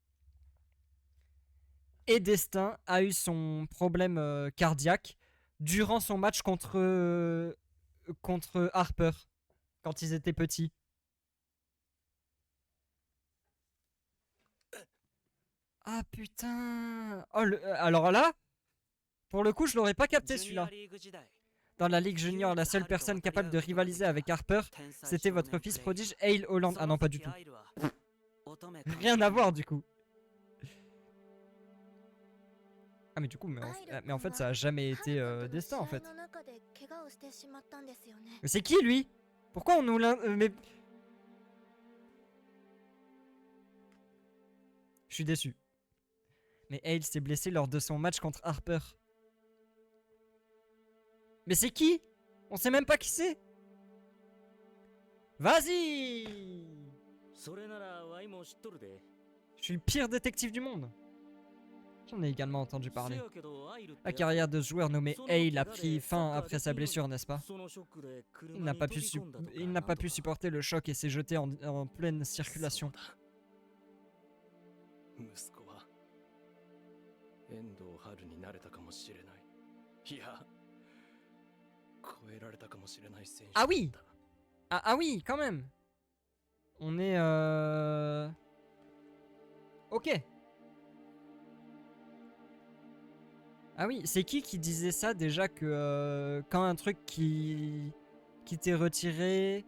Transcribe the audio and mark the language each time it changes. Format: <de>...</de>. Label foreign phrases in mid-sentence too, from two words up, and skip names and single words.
<fr>Et Destin a eu son problème cardiaque durant son match contre Harper quand ils étaient petits. Ah putain. Oh, alors là, pour le coup, je l'aurais pas capté</fr> <ja>ジュニア</ja> <fr>celui-là.</fr> <ja>リーグ時代</ja> <fr>Dans la Ligue Junior, la seule personne capable de rivaliser avec Harper, c'était votre fils prodige Hale Holland. Ah non, pas du tout. Rien à voir du coup. Ah mais du coup, mais en fait, ça a jamais été Destin en fait. Mais c'est qui lui? Pourquoi on nous l'a... mais... Je suis déçu. Mais Hale s'est blessé lors de son match contre Harper. Mais c'est qui? On sait même pas qui c'est. Vas-y!</fr> <ja>それならワイも知っとるで</ja> <fr>Je suis le pire détective du monde. J'en ai également entendu parler.</fr> <ja>せやけどアイルって</ja> <fr>La carrière de ce joueur nommé Hale a pris fin après sa blessure, n'est-ce pas?</fr> <ja>そのショックで</ja> <fr>Il</fr> <ja>車</ja> <fr>n'a</fr> <ja>に</ja> <fr>pas</fr> <ja>飛</ja> <fr>pu,</fr> <ja>び込んだとか</ja> <fr>il n'a pas pu supporter le choc et s'est jeté en pleine circulation.</fr> <ja>息子は遠藤春になれたかもしれない。いや、超えられたかもしれない選手だった。</ja> <fr>Ah oui! Ah oui, quand même! On est Ok. Ah oui, c'est qui disait ça déjà que quand un truc qui t'est retiré...</fr>